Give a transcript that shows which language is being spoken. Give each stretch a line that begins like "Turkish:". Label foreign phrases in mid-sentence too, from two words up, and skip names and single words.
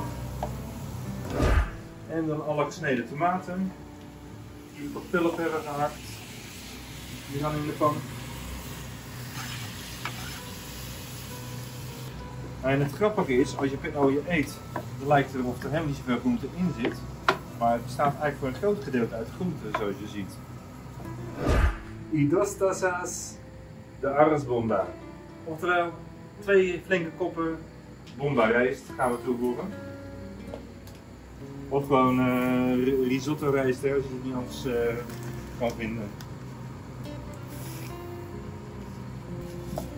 Dutch: En dan alle gesneden tomaten die we tot pulp hebben gehakt. Die gaan in de pan. En het grappige is, als je paella eet, dan lijkt het erop er helemaal niet zoveel groente in zit. Maar het bestaat eigenlijk voor een groot gedeelte uit groenten, zoals je ziet.
Spanish: Y 2 tazas de arroz bomba.
Dutch: Oftewel, 2 flinke koppen bomba rijst gaan we toevoegen. Of gewoon risotto rijst, als je het niet anders kan vinden.